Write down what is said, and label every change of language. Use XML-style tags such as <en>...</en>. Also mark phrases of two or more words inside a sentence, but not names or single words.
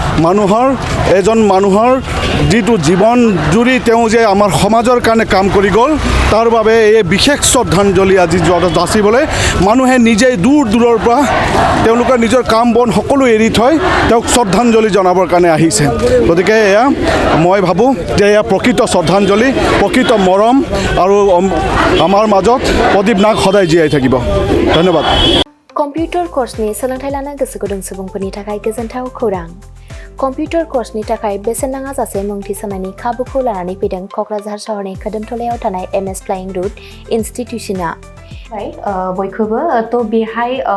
<as>এজন মানুহৰ যিটো জীৱন জুৰি তেওঁ যে আমাৰ সমাজৰ কাৰণে কাম কৰি গ'ল তাৰ বাবে এই বিশেষ শ্ৰদ্ধাঞ্জলি আজি যাচিবলৈ মানুহে নিজেই দূৰৰ পৰা তেওঁলোকৰ নিজৰ কাম বন সকলো এৰি থৈ তেওঁক শ্ৰদ্ধাঞ্জলি জনাবৰ কাৰণে আহিছে গতিকে এয়া মই ভাবোঁ যে এয়া প্ৰকৃত শ্ৰদ্ধাঞ্জলি প্ৰকৃত মৰম আৰু আমাৰ মাজত প্ৰদীপ নাগ সদায় জীয়াই থাকিব ধন্যবাদ</as> <brx>कम्पिउटार कर्सनि सोलोंथाय लानो गोसो गुदुं सुबुंफोरनि थाखाय गोजोनथाव खौरां कम्पिउटार कर्सनि थाखाय बेसेन नाङा जासे मुं थिसननायनि खाबुखौ लानानै फैदों क'क्राझार सहरनि खोदोमथलायाव थानाय एमएस फ्लाइंग रुट इनस्टिट्यूशना बयखौबो तो बेहाय</brx>